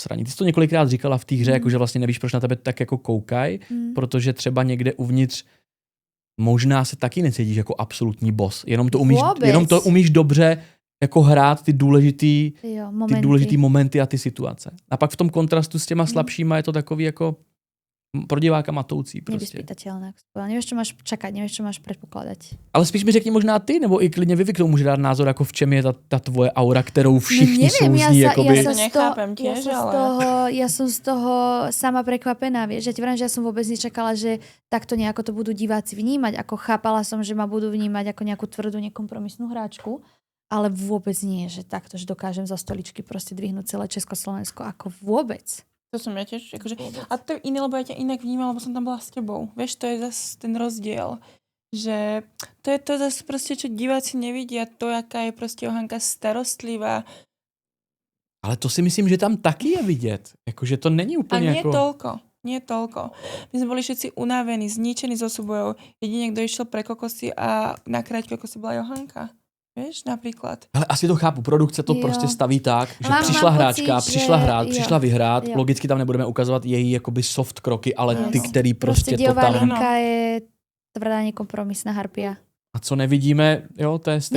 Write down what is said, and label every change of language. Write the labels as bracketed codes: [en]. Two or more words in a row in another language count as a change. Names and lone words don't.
[cs] Ty jsi to několikrát říkala v té hře, jako že vlastně nevíš, proč na tebe tak jako koukaj, protože třeba někde uvnitř možná se taky necítíš jako absolutní boss. Jenom to umíš dobře jako hrát ty důležitý momenty a ty situace. A pak v tom kontrastu s těma slabšíma je to takový jako pro diváka matoucí. Prostě. [sk] Nevyspytateľné. Nevieš, čo máš čakať, nevieš, čo máš predpokladať. [cs] Ale spíš mi řekni možná ty, nebo i klidně Vivi, k tomu může dát názor, jako v čem je ta tvoje aura, kterou všichni souzní. [sk] Ja som z toho sama prekvapená, vieš. Ja ti vrám, že ja som vôbec nečakala, že takto nejako to budú diváci vnímať. Ako chápala som, že ma budú vnímať ako nejakú tvrdú, nekompromisnú hráčku, ale vôbec nie, že takto, že dokážem za stoličky proste dvihnúť celé Československo. Ako vôbec. To som ja tiež, akože, a to je iné, lebo ja ťa inak vnímala, lebo som tam bola s tebou. Vieš, to je zase ten rozdiel, že to je to zase proste, čo diváci nevidia, to, jaká je proste Johanka starostlivá. [cs] Ale to si myslím, že tam taky je vidět. Jakože to není úplně [sk] nie toľko. My sme boli všetci unávení, zničení zo súbojov. Jedine, kto išiel pre kokosy a nakráť kokosy bola Johanka. [cs] Víš, například. Ale asi to chápu, produkce to prostě staví tak, že přišla hráčka, přišla hrát, přišla vyhrát, logicky tam nebudeme ukazovat její jakoby soft kroky, ale ty, který prostě totálně... [sk] Linka je tvrdá nekompromisná harpia. [cs] A co nevidíme, jo, to je stejně...